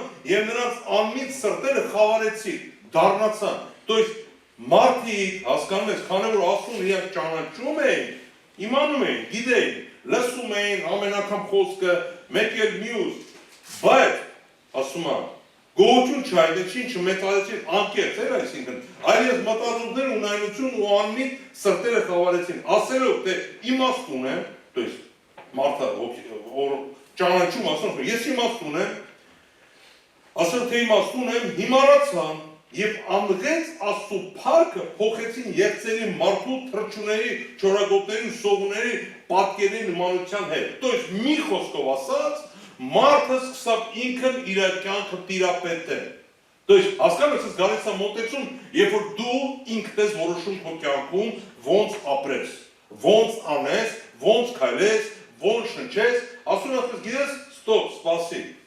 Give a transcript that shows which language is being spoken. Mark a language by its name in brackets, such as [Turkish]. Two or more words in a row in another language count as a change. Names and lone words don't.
[Armenian] եւ նրանց անմիտ սրտերը խավարեցին, դառնացան։ [Russian] То есть [Armenian] մարդիկ, հասկանում ես, քանի որ Աստծուն իրենք ճանաչում էին, իմանում էին, գիտեին, լսում էին ամեն անգամ խոսքը, մեկ էլ մյուս, բայց ասում եմ, գոհություն չհայտեցին, չմետալեցին, անկեղծ էր այսինքն, այլ ես մտածումներ ունայնություն ու անմիտ սրտերը խավարեցին, ասելով, թե իմաստ ունեմ, [Russian] то есть [Armenian] մարդը ճանաչում ասում, ես իմաստ ունեմ, ասել թե իմաստ ունեմ, հիմարացան եւ ամղեց Աստծո փառքը փոխեցին եղծերի մարդու թրջունների, չորագոտների, սովուների պատկերի նմանության հետ։ [Russian] То есть [Armenian] մի խոսքով ասած, մարդը սկսավ ինքն իր կյանքը տիրապետել։ [Russian] То есть [Armenian] հասկանում ես, գալիս է մոտեցում, երբ որ դու ինքդ ես որոշում քո կյանքում ոնց ապրես, ոնց անես, ոնց քայլես, ոնց շնչես, ասում ես, գիտես, ստոպ, սպասի։